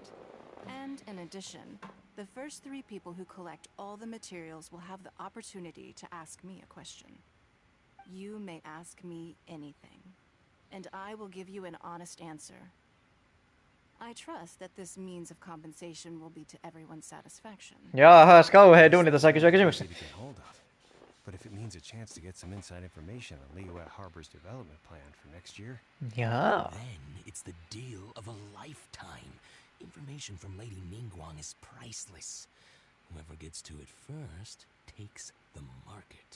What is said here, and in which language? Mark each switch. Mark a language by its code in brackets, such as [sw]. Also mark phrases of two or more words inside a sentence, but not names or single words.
[en] And in addition, the first 3 people who collect all the materials will have the opportunity to ask me a question. You may ask me anything, and I will give you an honest answer. I trust that this means of compensation will be to everyone's satisfaction. [fi] Jaahas, kauhea duuni tässä kysyä kysymyksiä. [en] But if it means a chance to get some inside information on Liyue Harbor's development plan for next year, Yeah. Then it's the deal of a lifetime. Information from Lady Ningguang is priceless. Whoever gets to it first takes the market.